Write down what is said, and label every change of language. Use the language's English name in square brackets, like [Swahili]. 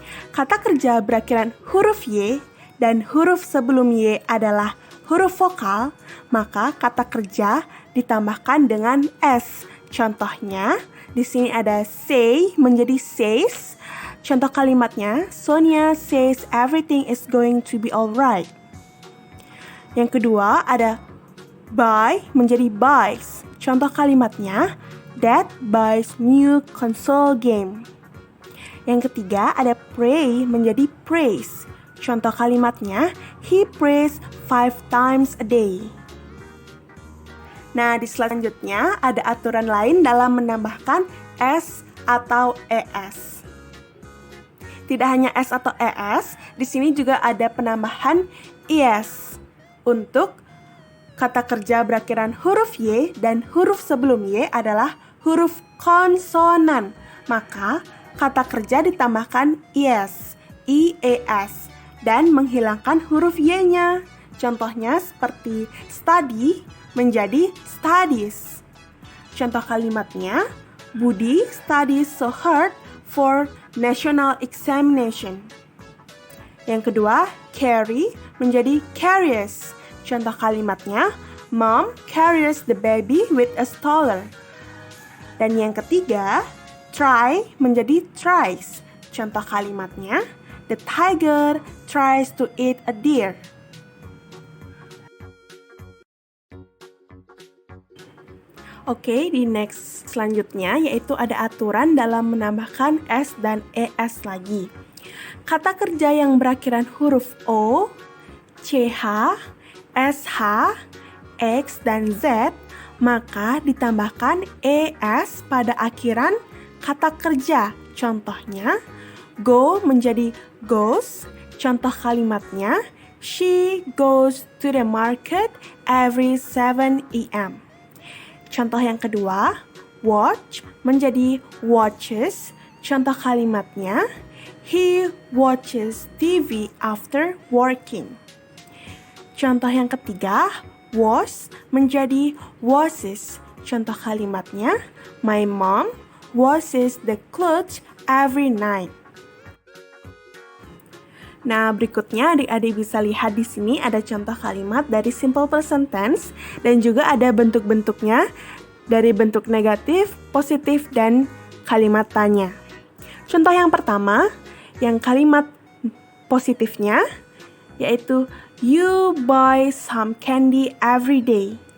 [Indonesian] Kata kerja berakhiran huruf Y dan huruf sebelum Y adalah huruf vokal, maka kata kerja ditambahkan dengan S. Contohnya, di sini ada say menjadi says. Contoh kalimatnya, [English] Sonia says everything is going to be alright. [Indonesian] Yang kedua ada buy menjadi buys. Contoh kalimatnya, [English] Dad buys new console game. [Indonesian] Yang ketiga ada pray menjadi praise. Contoh kalimatnya, [English] he prays 5 times a day. [Indonesian] Nah, di selanjutnya ada aturan lain dalam menambahkan S atau ES. Tidak hanya S atau ES, di sini juga ada penambahan ES untuk kata kerja berakhiran huruf Y dan huruf sebelum Y adalah huruf konsonan. Maka kata kerja ditambahkan ES, IES, dan menghilangkan huruf Y-nya. Contohnya seperti study menjadi studies. Contoh kalimatnya, [English] Budi studies so hard for national examination. [Indonesian] Yang kedua, carry menjadi carries. Contoh kalimatnya, [English] Mom carries the baby with a stroller. [Indonesian] Dan yang ketiga, try menjadi tries. Contoh kalimatnya, [English] the tiger tries to eat a deer. [Indonesian] Oke, di next selanjutnya yaitu ada aturan dalam menambahkan S dan ES lagi. Kata kerja yang berakhiran huruf O, CH, SH, X, dan Z, maka ditambahkan ES pada akhiran kata kerja. Contohnya, go menjadi goes. Contoh kalimatnya, [English] she goes to the market every 7 a.m. [Indonesian] Contoh yang kedua, watch menjadi watches. Contoh kalimatnya, [English] he watches TV after working. [Indonesian] Contoh yang ketiga, was menjadi washes. Contoh kalimatnya, [English] my mom washes the clothes every night. [Indonesian] Nah, berikutnya adik-adik bisa lihat di sini ada contoh kalimat dari simple present tense dan juga ada bentuk-bentuknya dari bentuk negatif, positif, dan kalimat tanya. Contoh yang pertama, yang kalimat positifnya yaitu [English] you buy some candy every day.